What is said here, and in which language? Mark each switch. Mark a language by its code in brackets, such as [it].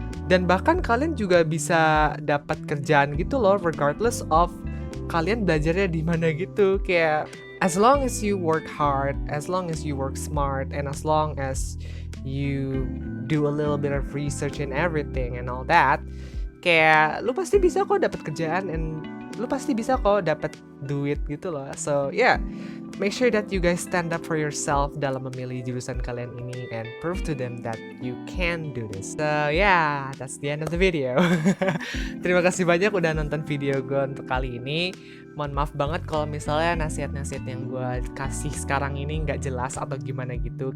[id] Dan bahkan kalian juga bisa dapat kerjaan gitu loh [en] regardless of [id] kalian belajarnya di mana gitu. Kayak [en] as long as you work hard, as long as you work smart, and as long as you do a little bit of research and everything and all that, [id] kayak lu pasti bisa kok dapat kerjaan [en] and [id] lu pasti bisa kok dapat duit gitu loh. [en] So yeah, make sure that you guys stand up for yourself [id] dalam memilih jurusan kalian ini [en] and prove to them that you can do this. So yeah, that's the end of the video. [id] Terima kasih banyak udah nonton video gue untuk kali ini. Mohon maaf banget kalau misalnya nasihat-nasihat yang gue kasih sekarang ini nggak jelas atau gimana gitu.